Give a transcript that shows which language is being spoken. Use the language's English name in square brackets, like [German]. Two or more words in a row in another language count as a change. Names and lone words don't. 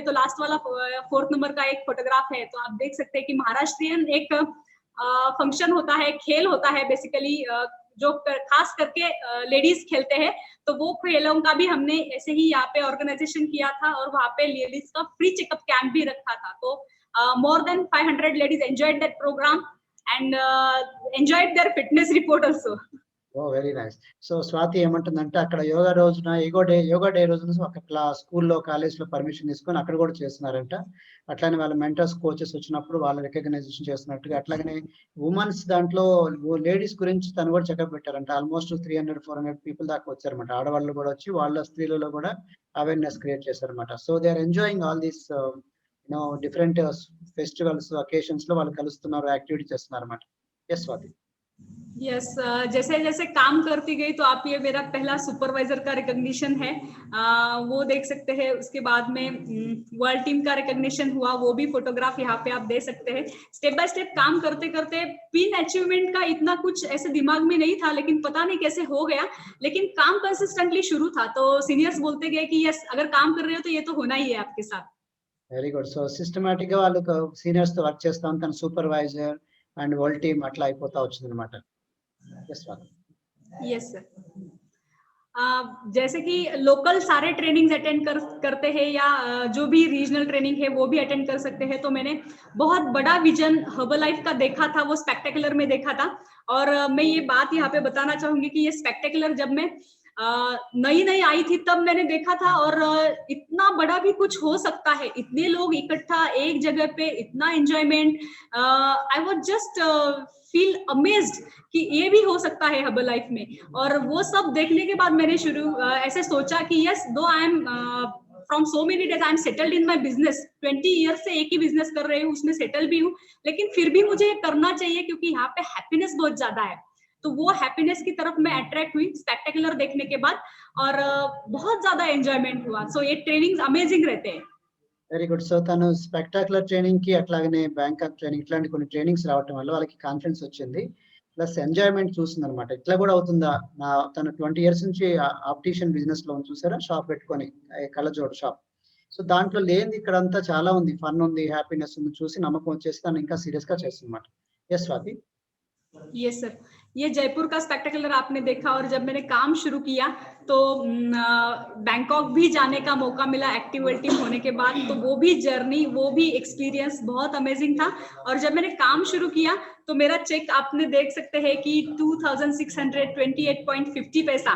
[Hindi] तो लास्ट वाला 4th नंबर का एक फोटोग्राफ है, तो आप देख सकते हैं कि महाराष्ट्रियन एक फंक्शन होता है, खेल होता है बेसिकली, जो खास करके लेडीज खेलते हैं। तो वो खेलों का भी हमने ऐसे ही यहाँ पे ऑर्गेनाइजेशन किया था और वहाँ पे लेडीज का [English] free checkup camp [Hindi] भी रखा था। [English] तो more than 500 ladies enjoyed that program and enjoyed their fitness report also. oh very nice. [Telugu] సో స్వాతి ఏమంటుందంటే అక్కడ యోగా రోజున [English] yoga day [Telugu] రోజున ఒక స్కూల్లో కాలేజ్‌లో పర్మిషన్ తీసుకొని అక్కడ కూడా చేస్తున్నారంట. అట్లానే వాళ్ళ మెంటర్స్, కోచెస్ వచ్చినప్పుడు వాళ్ళ రికగ్నైజేషన్ చేస్తున్నట్టుగా అట్లాగనే వుమెన్స్ దాంట్లో లేడీస్ గురించి తను కూడా చెకప్ పెట్టారంట. ఆల్మోస్ట్ 300, 400 పీపుల్ దాకా వచ్చారన్నమాట. ఆడవాళ్ళు కూడా వచ్చి వాళ్ళ స్త్రీలలో కూడా [English] awareness create [Telugu] చేశారన్నమాట. [English] so they are enjoying all these different festivals, occasions [Telugu] లో వాళ్ళు కలుస్తున్నారు, యాక్టివిటీ చేస్తున్నారన్నమాట. యెస్ స్వాతి. [Hindi] यस जैसे जैसे काम करती गई तो आप ये मेरा पहला सुपरवाइजर का रिकॉग्निशन है, वो देख सकते हैं। उसके बाद में [English] world team [Hindi] का रिकॉग्निशन हुआ, वो भी फोटोग्राफ यहाँ पे आप दे सकते हैं। [English] step by step [Hindi] काम करते करते [English] pin achievement [Hindi] का इतना कुछ ऐसे दिमाग में नहीं था, लेकिन पता नहीं कैसे हो गया, लेकिन काम कंसिस्टेंटली शुरू था। तो सीनियर्स बोलते गए कि यस अगर काम कर रहे हो तो ये तो होना ही है आपके साथ। [English] very good. [Telugu] సో సిస్టమాటిక్ గా వాళ్ళు సీనియర్స్ తో వర్క్ చేస్తా ఉంటాను, [English] supervisor and world team [Telugu] అట్లా అయిపోతా వచ్చింది అనమాట. [English] yes sir. [Hindi] जैसे कि लोकल सारे ट्रेनिंग्स अटेंड करते हैं या जो भी [English] regional training [Hindi] है वो भी अटेंड कर सकते हैं। तो मैंने बहुत बड़ा विजन हर्बलाइफ का देखा था, वो स्पेक्टेकुलर में देखा था। और मैं ये बात यहाँ पे बताना चाहूंगी कि ये स्पेक्टेकुलर जब मैं नई नई आई थी तब मैंने देखा था, और इतना बड़ा भी कुछ हो सकता है, इतने लोग इकट्ठा एक जगह पे, इतना एंजॉयमेंट, [English] I was just feel amazed [Hindi] कि ये भी हो सकता है हर्बलाइफ में। और वो सब देखने के बाद मैंने ऐसे सोचा कि [English] yes though I am from so many days I am settled in my business, [Hindi] 20 ईयर्स से एक ही बिजनेस कर रही हूँ, उसमें सेटल भी हूँ, लेकिन फिर भी मुझे करना चाहिए क्योंकि यहाँ पे हैप्पीनेस बहुत ज्यादा है। तो वो हैप्पीनेस की तरफ मैं अट्रैक्ट हुई स्पेक्टेकुलर देखने के बाद, और बहुत ज्यादा एंजॉयमेंट हुआ। सो ये ट्रेनिंग्स अमेजिंग रहते हैं। [English] very good. [Telugu] సో తను [English] spectacular training [Telugu] కి అట్లాగనే బ్యాంకాక్ ట్రైనింగ్ ఇట్లాంటి కొన్ని ట్రైనింగ్స్ రావటం వల్ల వాళ్ళకి కాన్ఫిడెన్స్ వచ్చింది, [English] plus enjoyment [Telugu] చూసింది అనమాట. ఇట్లా కూడా అవుతుందా, తను 20 ఇయర్స్ నుంచి [English] optician business [Telugu] లో చూసారా, షాప్ పెట్టుకొని కళ్ళజోడు షాప్. సో దాంట్లో లేని ఇక్కడ అంతా చాలా ఉంది, ఫన్ ఉంది, హ్యాపీనెస్ ఉంది, చూసి నమ్మకం వచ్చేసి తను ఇంకా సీరియస్ గా చేస్తుందన్నమాట. [English] ఎస్ స్వాతి. yes sir, [Hindi] ये जयपुर का स्पेक्टेकुलर आपने देखा, और जब मैंने काम शुरू किया तो बैंकॉक भी जाने का मौका मिला [English] active world team [Hindi] होने के बाद। तो वो भी जर्नी, वो भी एक्सपीरियंस बहुत अमेजिंग था। और जब मैंने काम शुरू किया तो मेरा चेक आपने देख सकते हैं कि 2628.50 पैसा।